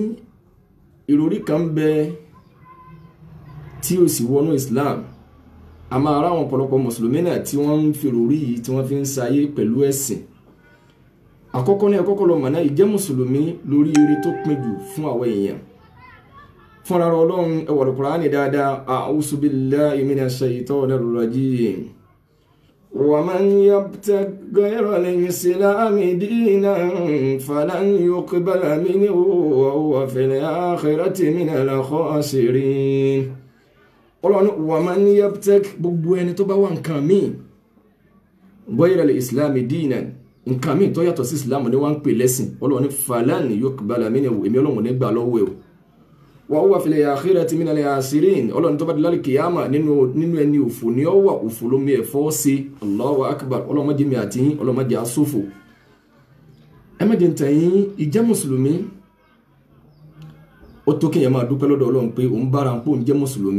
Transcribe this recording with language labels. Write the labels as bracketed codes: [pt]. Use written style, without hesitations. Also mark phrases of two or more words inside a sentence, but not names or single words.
[yo] Ìròrí kan bẹ tí ó sì wọnú Islam. A máa rá àwọn ọ̀pọ̀lọpọ̀ mùsùlùmí náà tí wọ́n ń fi ìròrí yìí tí wọ́n fi ń sayé pẹ̀lú ẹ̀sìn. Àkọ́kọ́ ní ẹ̀kọ́kọ́ lọ mọ̀ náà, ìjẹ́ mùsùlùmí lórí eré tó pin jù fún àwọn èèyàn. Fúnra Ọlọ́run ẹ wọ̀ Al-Qur'ani dáadáa, [ar] أعوذ بالله من الشيطان الرجيم. ومن يبتغ غير الإسلام دينا فلن يقبل منه وهو في الآخرة من الخاسرين. Ọlọ́run ومن يبتغ, [yo] gbogbo ẹni tó bá wá nǹkan míì, [ar] غير الإسلام دينا, [yo] nǹkan míì tó yàtọ̀ sí Islam ni wọ́n ń pè lẹ́sìn. [ar] Ọlọ́run فلن يقبل منه, [yo] èmi Ọlọ́run ní gbà lọ́wọ́ ẹ̀. [ar] وهو في الآخرة من الخاسرين. [yo] Ọlọ́run tó bá di lálẹ́ kìyàmà nínú ẹni òfò ni ó wà, òfò ló mi ẹ̀fọ́ sí. [ar] الله أكبر. [yo] Ọlọ́run má jẹ́ mi àti yín, Ọlọ́run má jẹ́ asófò. Ẹ má jẹ́ ń tàn yín, ìjẹ́ mùsùlùmí ó tó kéèyàn máa dúpẹ́ lọ́dọ̀ Ọlọ́run pé òun bára ń pò ń jẹ́ mùsùlùmí.